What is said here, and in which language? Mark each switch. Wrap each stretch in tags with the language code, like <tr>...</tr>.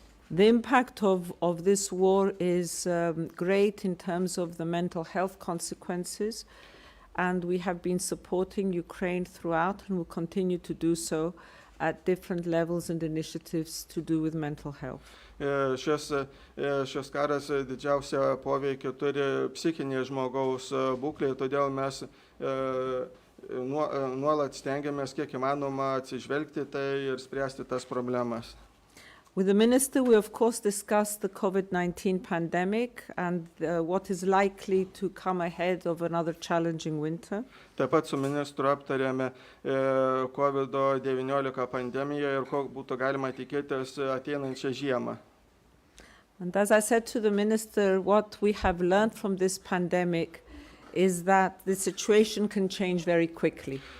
<en>The impact of this war is great in terms of the mental health consequences, and we have been supporting Ukraine throughout and will continue to do so at different levels and initiatives to do with mental health.</en> <lt>Šis karas didžiausią poveikį turi psichinė žmogaus būklė, todėl mes nuolat stengiamės kiek įmanoma atsižvelgti tai ir spręsti tas problemas.</lt> <en>With the minister, we of course discussed the COVID-19 pandemic and what is likely to come ahead of another challenging winter.</en> <lt>Taip pat su ministru aptarėme COVID-19 pandemiją ir ko būtų galima tikėtis ateinančią žiemą.</lt> <en>And as I said to the minister, what we have learned from this pandemic is that the situation can change very quickly.</en>